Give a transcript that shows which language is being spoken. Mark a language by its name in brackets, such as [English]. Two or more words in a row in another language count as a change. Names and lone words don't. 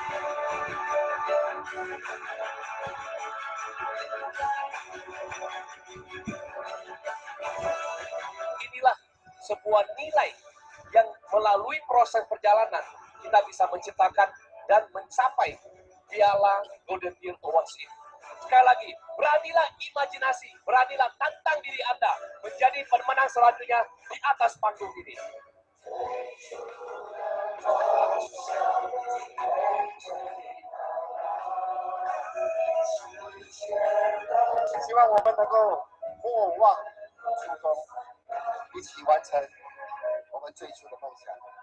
[Indonesian] Inilah sebuah nilai yang melalui proses perjalanan kita bisa menciptakan dan mencapai piala Golden Deer Awards ini. Sekali lagi, beranilah imajinasi, beranilah tantang diri Anda menjadi pemenang selanjutnya di atas panggung ini. [Chinese] 希望我们能够莫忘初衷，一起完成我们最初的梦想。